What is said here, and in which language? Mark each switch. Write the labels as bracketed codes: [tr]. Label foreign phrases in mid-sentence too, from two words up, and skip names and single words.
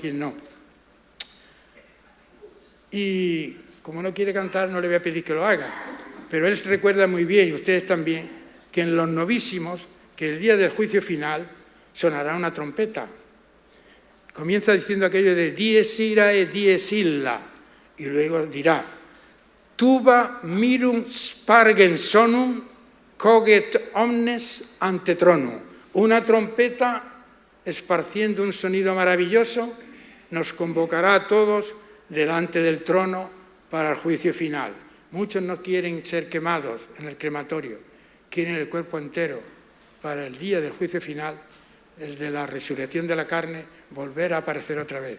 [es] ¿Quién no? Y como no quiere cantar, no le voy a pedir que lo haga, pero él recuerda muy bien, y ustedes también, que en los novísimos, que el día del juicio final sonará una trompeta. Comienza diciendo aquello de [la] dies irae, dies illa, [es] y luego dirá, [la] tuba mirum spargen sonum, coget omnes ante tronum. [es] Una trompeta esparciendo un sonido maravilloso nos convocará a todos delante del trono para el juicio final. Muchos no quieren ser quemados en el crematorio, quieren el cuerpo entero para el día del juicio final, el de la resurrección de la carne, volver a aparecer otra vez.